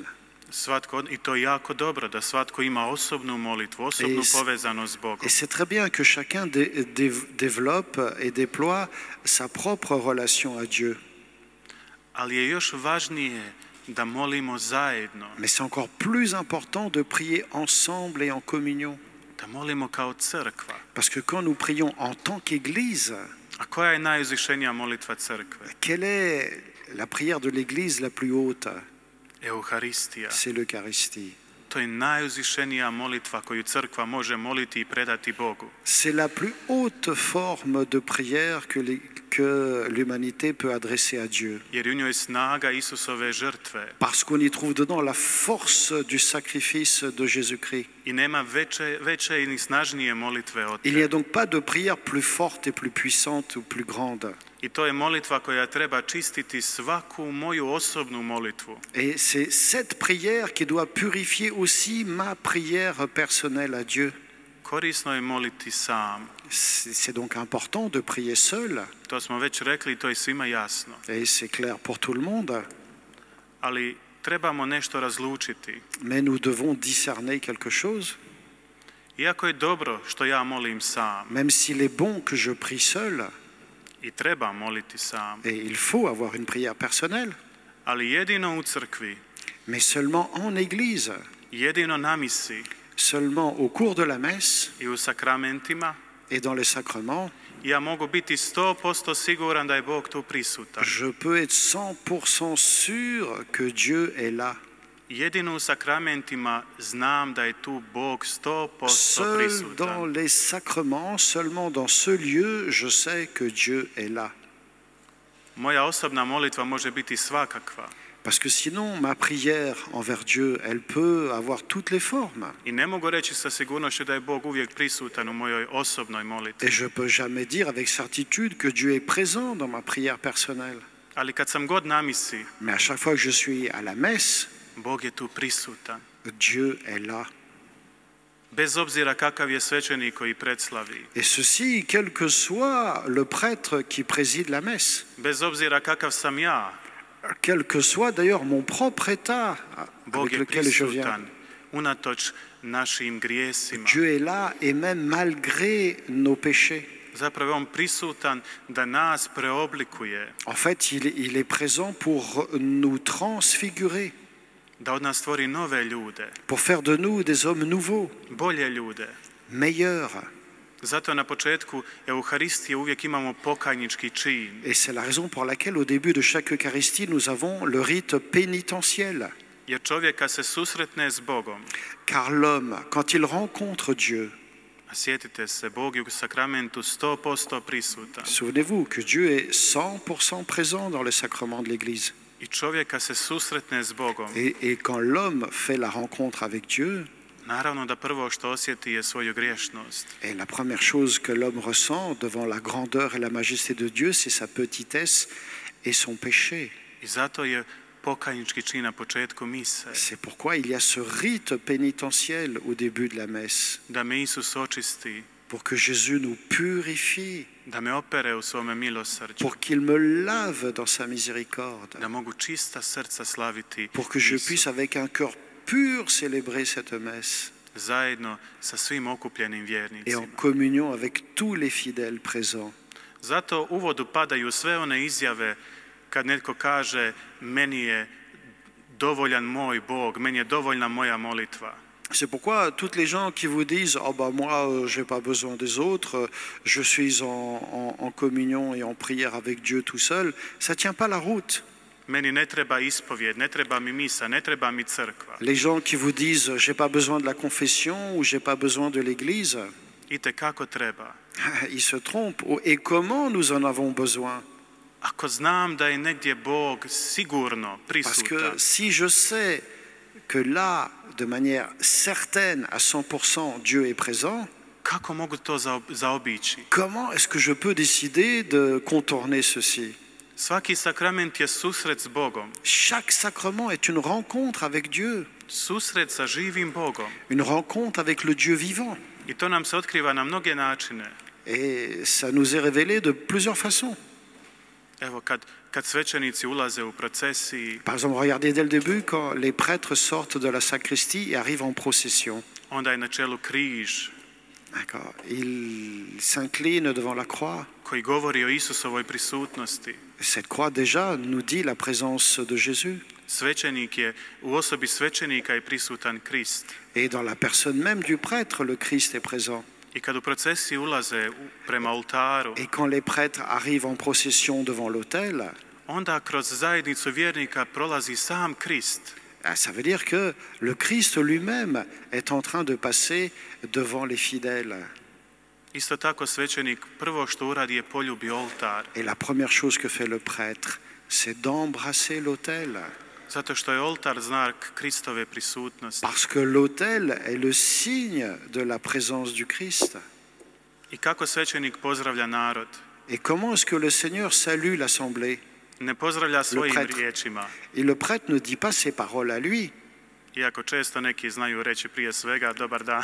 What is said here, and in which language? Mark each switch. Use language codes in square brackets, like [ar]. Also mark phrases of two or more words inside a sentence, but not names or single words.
[hr] Svatko, i to je jako dobro da svatko ima osobnu molitvu, osobnu povezanost s Bogom. [fr] Et c'est très bien que chacun développe et déploie sa propre relation à Dieu. [hr] Ali je još važnije da molimo zajedno, [fr] Mais c'est encore plus important de prier ensemble et en communion. [hr] da molimo kao crkva. [fr] Parce que quand nous prions en tant qu'Église, [hr] A koja je najuzvišenija molitva crkve? [fr] Quelle est la prière de l'Église la plus haute? [hr] Euharistija. [fr] C'est l'Eucharistie. [hr] To je najuzvišenija molitva koju crkva može moliti i predati Bogu. [fr] C'est la plus haute forme de prière que l'humanité peut adresser à Dieu. [hr] Jer u njoj je snaga Isusove žrtve. [fr] Parce qu'on y trouve dedans la force du sacrifice de Jésus-Christ. [hr] I nema veće ni snažnije molitve od [fr] Il n'y a donc pas de prière plus forte et plus puissante ou plus grande. [hr] I to je molitva koja treba čistiti svaku moju osobnu molitvu. [fr] Et c'est cette prière qui doit purifier aussi ma prière personnelle à Dieu. [hr] Korisno je moliti sam. [fr] C'est donc important de prier seul. [hr] To smo već rekli i to je svima jasno. [fr] Et c'est clair pour tout le monde. [hr] Ali trebamo nešto razlučiti. [fr] Mais nous devons discerner quelque chose. [hr] Iako je dobro što ja molim sam. [fr] Même s'il est bon que je prie seul. [hr] I treba moliti sam. [fr] Et il faut avoir une prière personnelle. [hr] Ali jedino u crkvi. [fr] Mais seulement en église. [hr] Jedino na misi. [fr] Seulement au cours de la messe. [hr] I u sakramentima. [fr] Et dans les sacrements. [hr] Ja mogu biti 100% siguran da je Bog tu prisutan. [fr] Je peux être 100% sûr que Dieu est là. [hr] Jedino u sakramentima znam da je tu Bog 100% [fr] Seul dans [hr] prisutan. [fr] les sacrements, seulement dans ce lieu, je sais que Dieu est là. [hr] Moja osobna molitva može biti svakakva. [fr] Parce que sinon, ma prière envers Dieu, elle peut avoir toutes les formes. [hr] I ne mogu reći sa sigurnošću da je Bog uvijek prisutan u mojoj osobnoj molitvi. [fr] Et je ne peux jamais dire avec certitude que Dieu est présent dans ma prière personnelle. [hr] Ali kad sam god na misi, [fr] Mais à chaque fois que je suis à la messe, [hr] Bog je tu prisutan. [fr] Dieu est là. [hr] Bez obzira kakav je svećenik koji predslavi. [fr] Et ceci, quel que soit le prêtre qui préside la messe. [hr] Bez obzira kakav sam ja. [fr] Quel que soit d'ailleurs mon propre état [hr] Bog [fr] avec [hr] je [fr] lequel je viens. [hr] prisutan unatoč našim grijesima. [fr] Dieu est là et même malgré nos péchés. [hr] Zapravo je on prisutan da nas preoblikuje, [fr] En fait, il est présent pour nous transfigurer, [hr] da od nas stvori nove ljude, [fr] pour faire de nous des hommes nouveaux, [hr] bolje ljude. [fr] meilleurs. [hr] Zato na početku Euharistije uvijek imamo pokajnički čin. [fr] Et c'est la raison pour laquelle au début de chaque Eucharistie, nous avons le rite pénitentiel. [hr] Jer čovjek kad se susretne s Bogom, [fr] Car l'homme, quand il rencontre Dieu, [hr] a sjetite se, Bog je u sakramentu 100% prisutan. [fr] souvenez-vous que Dieu est 100% présent dans les sacrements de l'Église. [hr] I čovjek kad se susretne s Bogom, [fr] Et quand l'homme fait la rencontre avec Dieu, [hr] naravno da prvo što osjeti je svoju griješnost. [fr] et la première chose que l'homme ressent devant la grandeur et la majesté de Dieu, c'est sa petitesse et son péché. [hr] I zato je pokajnički čin na početku mise. [fr] C'est pourquoi il y a ce rite pénitentiel au début de la messe, [hr] Da me Isus očisti, [fr] pour que Jésus nous purifie, [hr] da me opere u svome milosrđu, [fr] pour qu'il me lave dans sa miséricorde, [hr] da mogu čista srca slaviti [fr] pour que je [hr] Isu, [fr] puisse avec un cœur pur célébrer cette messe [hr] zajedno sa svim okupljenim [fr] et en [hr] vjernicima. [fr] communion avec tous les fidèles présents. [hr] Zato u vodu padaju sve one izjave kad netko kaže meni je dovoljan moj Bog, meni je dovoljna moja molitva. [fr] C'est pourquoi toutes les gens qui vous disent « Oh bah moi, je n'ai pas besoin des autres, je suis en communion et en prière avec Dieu tout seul », ça ne tient pas la route. [hr] Meni ne treba ispovjed, ne treba mi misa, ne treba mi crkva. [fr] Les gens qui vous disent « J'ai pas besoin de la confession » ou « J'ai pas besoin de l'église », [hr] Itekako treba. [fr] ils se trompent. Et comment nous en avons besoin? [hr] Ako znam da je negdje Bog sigurno [fr] Parce que [hr] prisutan, [fr] si je sais que là, de manière certaine, à 100%, Dieu est présent, [hr] kako mogu to zaobići? [fr] comment est-ce que je peux décider de contourner ceci? [hr] Svaki sakrament je susret s Bogom, [fr] Chaque sacrement est une rencontre avec Dieu, [hr] susret sa živim Bogom. [fr] une rencontre avec le Dieu vivant. [hr] I to nam se otkriva na mnoge načine. [fr] Et ça nous est révélé de plusieurs façons. [hr] Evo, kad svećenici ulaze u procesiji, [fr] Par exemple, regardez dès le début, quand les prêtres sortent de la sacristie et arrivent en procession. [hr] onda je na čelu križ [fr] D'accord. Ils s'inclinent devant la croix. [hr] koji govori o Isusovoj prisutnosti. [fr] Cette croix déjà nous dit la présence de Jésus. [hr] Svećenik je, u osobi svećenika je prisutan Krist. [fr] Et dans la personne même du prêtre, le Christ est présent. [hr] I kad u procesiji ulaze prema oltaru, [fr] Et quand les prêtres arrivent en procession devant l'autel, [hr] onda kroz zajednicu vjernika prolazi sam Krist. [fr] ça veut dire que le Christ lui-même est en train de passer devant les fidèles. [hr] Isto tako svećenik prvo što uradi je poljubi oltar, [fr] Et la première chose que fait le prêtre, c'est d'embrasser l'autel. [hr] zato što je oltar znak Kristove prisutnosti. [fr] Parce que l'autel est le signe de la présence du Christ. [hr] I kako svećenik pozdravlja narod? [fr] Et comment est-ce que le Seigneur salue l'assemblée? [hr] Ne pozdravlja svojim [fr] prêtre. [hr] riječima, [fr] Et le prêtre ne dit pas ses paroles à lui, [hr] iako često neki znaju reći prije svega dobar dan,